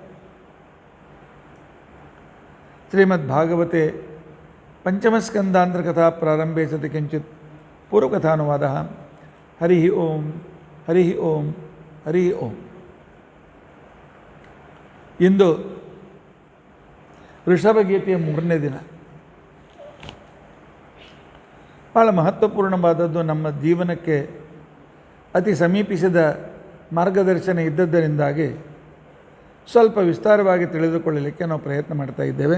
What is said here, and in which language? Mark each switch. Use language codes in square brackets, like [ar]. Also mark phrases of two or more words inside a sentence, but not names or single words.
[sa] श्रीमद्भागवते पंचमस्कन्धान्तर्कथा प्रारंभे सति किंचित् पूर्वकथानुवादः हरिः ओं हरिः ओं हरिः ओं [kn] इंದು ವೃಷಭಗೀತೆಯ ಮೂರನೇ ದಿನ. ಭಾಳ ಮಹತ್ವಪೂರ್ಣವಾದದ್ದು, ನಮ್ಮ ಜೀವನಕ್ಕೆ ಅತಿ ಸಮೀಪಿಸಿದ ಮಾರ್ಗದರ್ಶನ ಇದ್ದದ್ದರಿಂದಾಗಿ ಸ್ವಲ್ಪ ವಿಸ್ತಾರವಾಗಿ ತಿಳಿದುಕೊಳ್ಳಲಿಕ್ಕೆ ನಾವು ಪ್ರಯತ್ನ ಮಾಡ್ತಾ ಇದ್ದೇವೆ.